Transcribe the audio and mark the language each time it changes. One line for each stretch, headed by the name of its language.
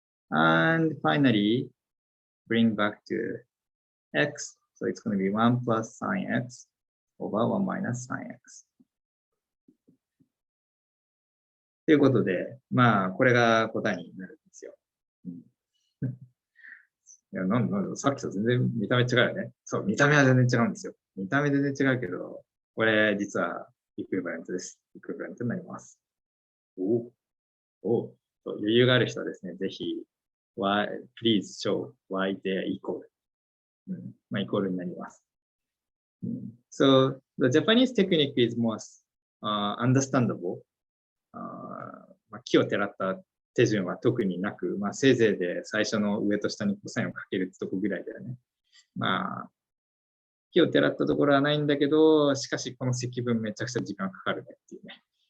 English: And finally, bring back to x. So it's going to be 1 plus sine x over 1 minus sine x.
Japanese: ということで、まあ、これが答えになるんですよ。いやさっきと全然見た目違うよね。そう、見た目は全然違うんですよ。見た目全然違うけど、これ実はイクイバレントです。イクイバレントになります。余裕がある人はですね、ぜひ、
English: please show why they are equal.
Japanese: まあ、イコールになります。
English: So, the Japanese technique is more understandable.
Japanese: まあ、木をてらった手順は特になく、まあ、せいぜいで最初の上と下にコサインをかけるってとこぐらいだよね。まあ、木をてらったところはないんだけど、しかしこの積分めちゃくちゃ時間かかるねっていうね。